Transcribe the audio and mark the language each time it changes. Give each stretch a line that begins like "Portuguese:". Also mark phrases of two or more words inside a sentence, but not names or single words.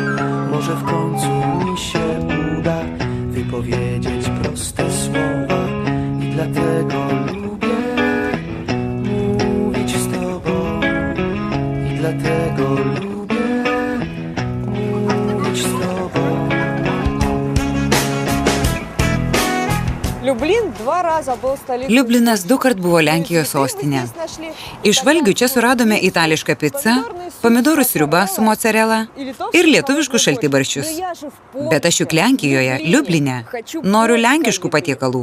Polish: Może w końcu mi się uda wypowiedzieć proste słowa. I dlatego lubię mówić z Tobą. I dlatego lubię mówić z Tobą.
Lithuanian: Liublinas 2 kart buvo Lenkijos sostinė. Iš valgių čia suradome itališką pizzą, pomidorų sriubą su mozzarella ir lietuviškus šaltibarščius. Bet aš juk Lenkijoje, Liubline, noriu lenkiškų patiekalų.